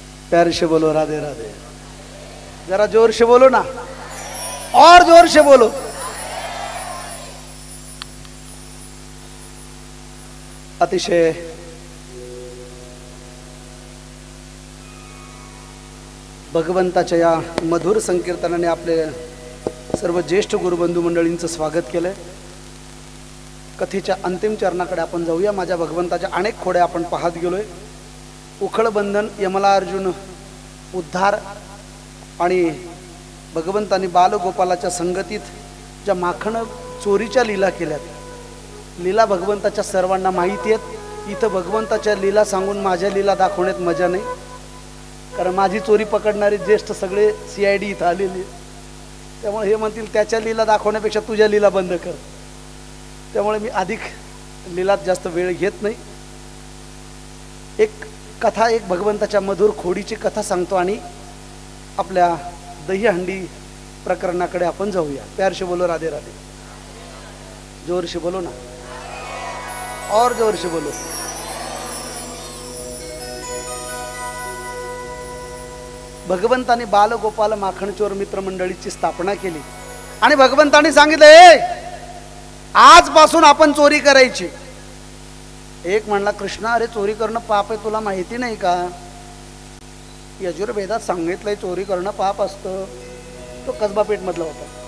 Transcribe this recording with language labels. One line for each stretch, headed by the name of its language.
Hindi: प्यार से बोलो राधे राधे। जरा जोर से बोलो ना, और जोर से बोलो।
Marathi: अतिशय भगवंताच्या या मधुर संकीर्तनाने आपले सर्व ज्येष्ठ गुरुबंधू मंडळींचं स्वागत केलंय। कथेच्या अंतिम चरणाकडे आपण जाऊया। माझ्या भगवंताच्या अनेक खोड्या आपण पाहत गेलोय। उखळबंधन, यमला अर्जुन उद्धार आणि भगवंतांनी बालगोपालाच्या संगतीत ज्या माखण चोरीच्या लीला केल्यात, लीला भगवंताच्या सर्वांना माहिती आहेत। इथं भगवंताच्या लीला सांगून माझ्या लीला दाखवण्यात मजा नाही, कारण माझी चोरी पकडणारे ज्येष्ठ सगळे CID इथं आलेले, त्यामुळे हे म्हणतील त्याच्या लीला दाखवण्यापेक्षा तुझ्या लीला बंद कर। त्यामुळे मी अधिक लीलात जास्त वेळ घेत नाही। एक कथा, एक भगवंताच्या मधुर खोडीची कथा सांगतो आणि आपल्या दहीहंडी प्रकरणाकडे आपण जाऊया।
Hindi: प्यार से बोलो राधे राधे। जोर से बोलो ना, और जोर से बोलो।
Marathi: भगवंताने बालगोपाल माखणचोर मित्रमंडळीची स्थापना केली आणि भगवंताने सांगितले आजपासून आपण चोरी करायची। एक म्हणला, कृष्णा अरे चोरी करणं पाप आहे, तुला माहिती नाही का? यजुर्वेदात सांगितलंय चोरी करणं पाप असतं। तो कसबा पेठ मधला होता।